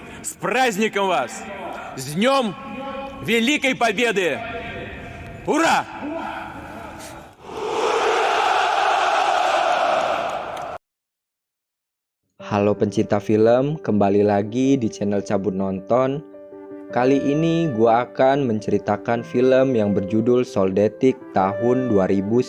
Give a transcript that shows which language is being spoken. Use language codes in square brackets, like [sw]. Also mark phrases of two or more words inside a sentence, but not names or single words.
[ru] С праздником вас! С Днем Великой Победы! Ура! [id] Halo pencinta film, kembali lagi di channel Cabut Nonton. Kali ini gua akan menceritakan film yang berjudul Soldatic tahun 2019.